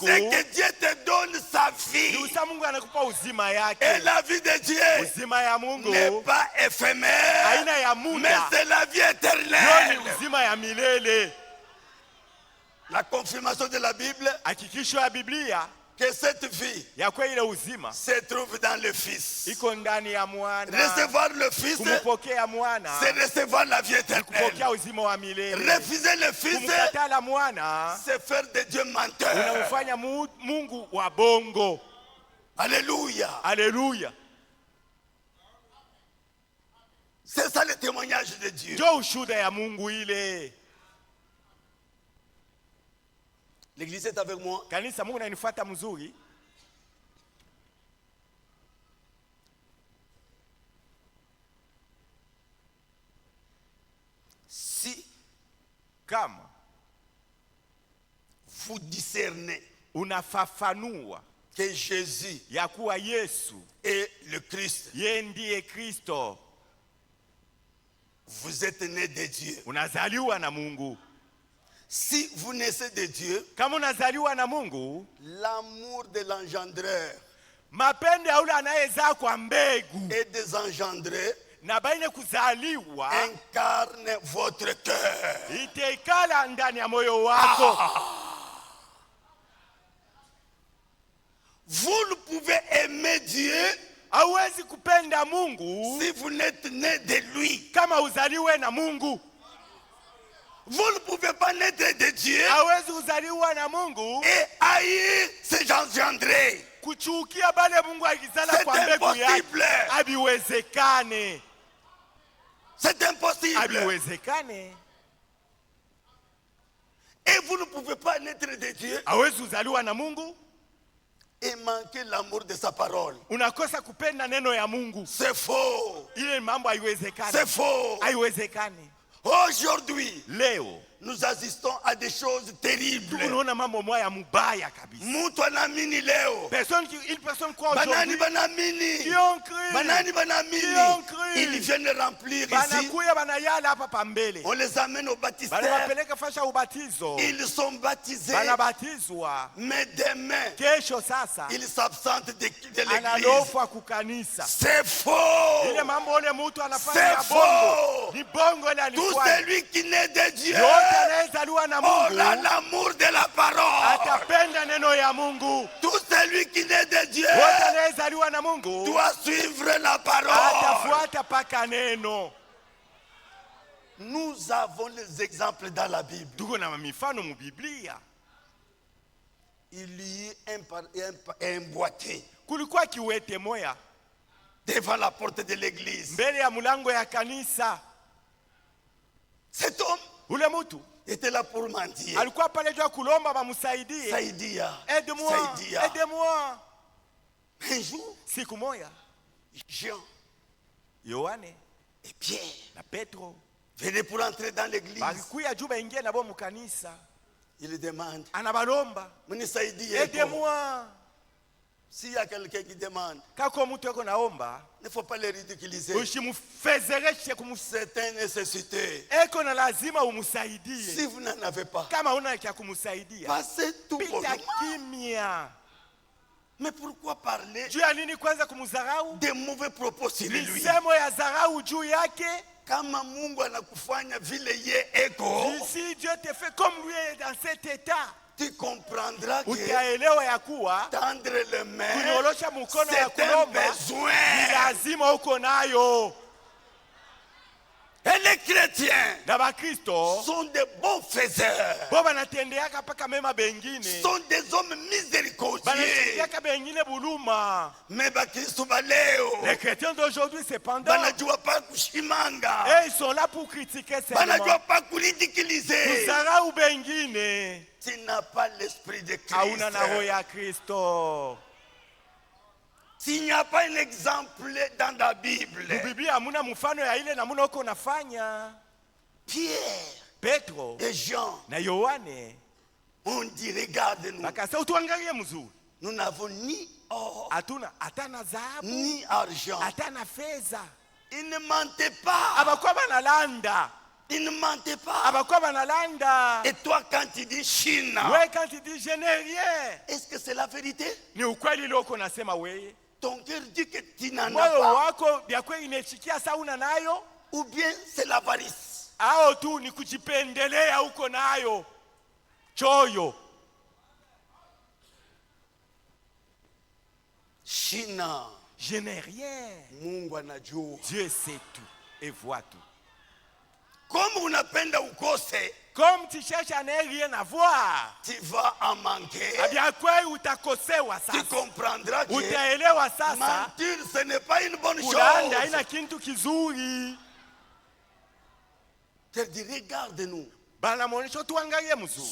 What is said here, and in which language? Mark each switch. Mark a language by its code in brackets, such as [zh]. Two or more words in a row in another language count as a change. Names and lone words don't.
[fr] c'est que Dieu te donne sa [sw] ni [fr] vie. [sw] usa Mungu anakupa uzima [fr] Et [sw] yake. [fr] la vie de Dieu [sw] Uzima ya Mungu [fr] n'est pas éphémère, [sw] haina ya [fr] mais [sw] muda, [fr] c'est la vie [sw] ndio [fr] éternelle. [sw] ni uzima ya milele. [fr] La confirmation de la Bible [sw] Hakikisho ya Biblia [fr] que cette vie [sw] ya kwa ile uzima [fr] se trouve dans le Fils. [sw] iko ndani ya mwana. [fr] Recevoir le Fils, [sw] Kumpokea mwana [fr] c'est recevoir la vie éternelle. [sw] kupokea uzima wa milele. [fr] Refuser le Fils, [sw] Kumkataa mwana [fr] c'est faire de Dieu menteur. [sw] unamfanya Mungu wa bongo. [fr] Alléluia. [sw] Alléluia. [fr] C'est ça le témoignage de Dieu. [sw] Ndio ushuhuda ya Mungu ile. [fr] L'église est avec moi. [sw] Kanisa, Mungu ananifuata mzuri. [fr] Si [sw] Kama [fr] vous discernez [sw] unafafanua [fr] que Jésus [sw] ya kuwa Yesu [fr] est le Christ, [sw] yeye ndiye Kristo, [fr] vous êtes né de Dieu. [sw] unazaliwa na Mungu. [fr] Si vous naissez de Dieu, [sw] Kama unazaliwa na Mungu, [fr] l'amour de l'engendreur [sw] mapendo ya ule anayezaa kwa mbegu [fr] et des engendrés [sw] na baine kuzaliwa [fr] incarne votre cœur. [sw] itekala ndani ya moyo wako. [fr] Vous ne pouvez aimer Dieu [sw] Hauwezi kupenda Mungu [fr] si vous n'êtes né de lui. [sw] kama uzaliwe na Mungu. [fr] Vous ne pouvez pas naître de Dieu [sw] Hauwezi uzaliwa na Mungu [fr] et haïr ses engendrés. [sw] kuchukia bale Mungu alizala [fr] C'est [sw] kwa mbegu yake. [fr] impossible. [sw] Habiwezekane. [fr] C'est impossible. [sw] Habiwezekane. [fr] Et vous ne pouvez pas naître de Dieu [sw] Hauwezi uzaliwa na Mungu [fr] et manquer l'amour de sa parole. [sw] unakosa kupenda neno ya Mungu. [fr] C'est faux. [sw] Ile mambo haiwezekani. [fr] C'est faux. [sw] Haiwezekani. [fr] Aujourd'hui, [sw] Leo [fr] nous assistons à des choses terribles. [sw] tunaona mambo moya mubaya kabisa. Mtu anaamini leo. [fr] Une personne croit [sw] Banani [fr] aujourd'hui. [sw] banamini. [fr] Qui ont cru. [sw] Banani banamini. [fr] Qui ont cru. Ils viennent remplir ici. [sw] Banakuya banayala hapa pambele. [fr] On les amène au baptistère. [sw] Banawapeleka fasha ubatizo. [fr] Ils sont baptisés. [sw] Banabatizwa. [fr] Mais demain, [sw] Kesho sasa [fr] ils s'absentent de l'église. [sw] analofa kukanisa. [fr] C'est faux. [sw] Ile mambo ole mtu anafanya [fr] C'est [sw] ya bongo. [fr] faux. [sw] Ni bongo ile [fr] Tout [sw] alifanya. [fr] celui qui naît de Dieu [sw] Yote anayezaliwa na [fr] aura [sw] Mungu [fr] l'amour de la parole. [sw] atapenda neno ya Mungu. [fr] Tout celui qui naît de Dieu [sw] Yote anayezaliwa na Mungu [fr] doit suivre la parole. [sw] atafuata paka neno. [fr] Nous avons les exemples dans la Bible. [sw] Tuko na mifano mu Biblia. [fr] Il y a un boîtier [sw] Kulikuwa kiwete moya [fr] devant la porte de l'église. [sw] mbele ya mulango ya kanisa. [fr] Cet homme [sw] Ule mtu [fr] était là pour mendier. [sw] alikuwa pale jua kulomba bamsaidie. Saïdia. [fr] Aide-moi, [sw] Saïdia. [fr] aide-moi. Un jour, [sw] Siku moya [fr] Jean [sw] Yohane [fr] et Pierre [sw] na Petro [fr] venaient pour entrer dans l'église. [sw] bakikuya juu baingie nabo mu kanisa. [fr] Il demande, [sw] Anabalomba, Muni Saïdi, [fr] aide-moi. s'il y a quelqu'un qui demande, [sw] Kako mtu yako naomba, [fr] il ne faut pas le ridiculiser. [sw] usimfezereshe [fr] C'est une nécessité. [sw] eko na lazima [fr] Si [sw] umsaidie. [fr] vous n'en avez pas, [sw] Kama una kia kumsaidia, [fr] passez tout [sw] pita [fr] bonnement. [sw] kimya. [fr] Mais pourquoi parler [sw] Juu ya nini kwanza kumdharau? [fr] des mauvais propos sur lui? [sw] Misemo ya dharau juu yake. Kama Mungu anakufanya vile ye eko, [fr] Si Dieu te fait comme lui est dans cet état, tu comprendras que [sw] utaelewa ya kuwa [fr] tendre les mains, [sw] kunyorosha mkono ya [fr] c'est un [sw] kulomba ni [fr] besoin. [sw] lazima uko nayo. [fr] Et les chrétiens [sw] Na Bakristo [fr] sont des bons faiseurs, [sw] bo banatendeaka paka mema bengine, [fr] sont des hommes miséricordieux. [sw] banatendeaka bengine buluma. Mais bakristo baleo [fr] Les chrétiens d'aujourd'hui cependant, [sw] banajua pa kushimanga, [fr] ils sont là pour critiquer seulement. [sw] banajua pa kulidikilize. Kudharau bengine. [fr] Tu n'as pas l'esprit de [sw] Hauna na roho [fr] Christ. [sw] ya Kristo. [fr] S'il n'y a pas un exemple dans la Bible, [sw] Biblia hamuna mfano ya ile namuna uko unafanya. [fr] Pierre [sw] Petro [fr] et Jean [sw] na Yohane [fr] ont dit, regarde-nous, [sw] bakasema utuangalie mzuri. [fr] nous n'avons ni or, [sw] Hatuna atana dhahabu, [fr] ni argent. [sw] atana fedha. [fr] Ils ne mentaient pas. [sw] Abakuwa banalanda. [fr] Ils ne mentaient pas. [sw] Abakuwa banalanda. [fr] Et toi, quand tu dis Chine, Wewe quand tu dis je n'ai rien, est-ce que c'est la vérité? [sw] ni ukweli loko nasema wewe? [fr] Ton cœur dit que tu n'en as [sw] Moyo [fr] pas. [sw] wako vya kweli imechikia saa una nayo, [fr] Ou bien c'est l'avarice. [sw] au tu ni kujipendelea uko nayo choyo. Shina. [fr] Je n'ai rien. [sw] Mungu anajua. [fr] Dieu sait tout et voit tout. [sw] Comme unapenda ukose, [fr] Comme tu cherches à ne rien à voir, tu vas en manquer. eh bien [sw] kweli utakosewa [fr] Tu [sw] sasa. [fr] comprendras que [sw] Utaelewa sasa. [fr] mentir, ce n'est pas une bonne [sw] Kulanda [fr] chose. [sw] haina kitu kizuri. [fr] Tu dis, regarde-nous. [sw] Bana monisho tuangalie mzuri.